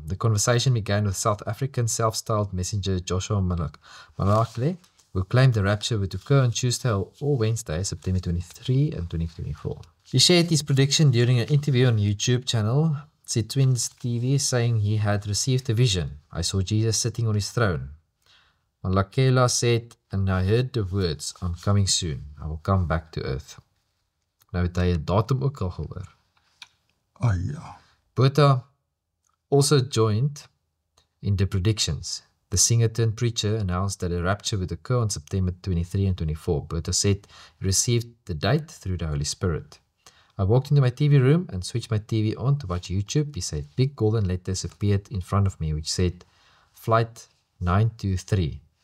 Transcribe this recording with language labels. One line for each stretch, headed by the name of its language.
English: The conversation began with South African self-styled messenger Joshua Malakle, who claimed the rapture would occur on Tuesday or Wednesday, September 23 and 2024. He shared his prediction during an interview on YouTube channel, said Twins TV, saying he had received a vision. I saw Jesus sitting on his throne. Malakela said, and I heard the words, I'm coming soon. I will come back to earth.
Afrikaans: Nou het hy 'n datum ook al gehoor. Ja.
English: Bertha also joined in the predictions. The singer-turned-preacher announced that a rapture would occur on September 23 and 24. Bertha said he received the date through the Holy Spirit. I walked into my TV room and switched my TV on to watch YouTube. He said big golden letters appeared in front of me which said, Flight 923.